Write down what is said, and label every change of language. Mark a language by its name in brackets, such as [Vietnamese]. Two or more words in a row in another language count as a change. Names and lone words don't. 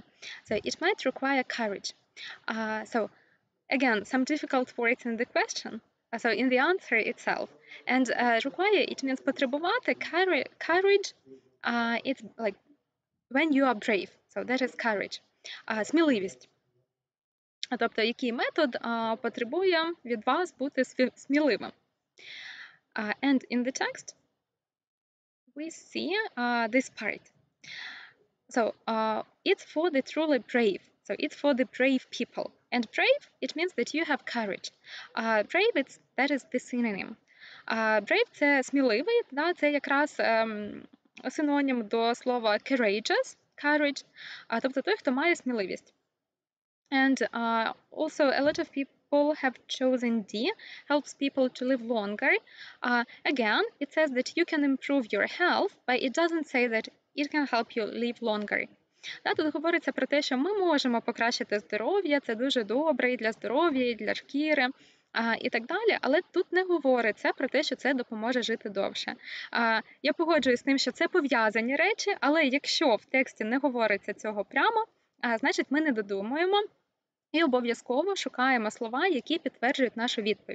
[English] So it might require courage. So again, some difficult words in the question. So in the answer itself. And require, it means потребувати, courage, it's like when you are brave. So that is courage. [Ukrainian] Сміливість. Тобто, який метод потребує від вас бути сміливим. [English] And in the text, we see this part. So it's for the truly brave. So it's for the brave people. And brave, it means that you have courage. Brave, that is the synonym. Brave – [Ukrainian] це сміливий, да, це якраз синонім до слова [English] courageous, courage, [Ukrainian] тобто той, хто має сміливість. [English] And also a lot of people have chosen D, helps people to live longer. Again, it says that you can improve your health, but it doesn't say that it can help you live longer. [Ukrainian] Тут говориться про те, що ми можемо покращити здоров'я, це дуже добре і для здоров'я, і для шкіри, і так далі, але тут не говориться про те, що це допоможе жити довше. Я погоджуюсь з тим, що це пов'язані речі, але якщо в тексті не говориться цього прямо, значить ми не додумуємо і обов'язково шукаємо слова, які підтверджують нашу відповідь.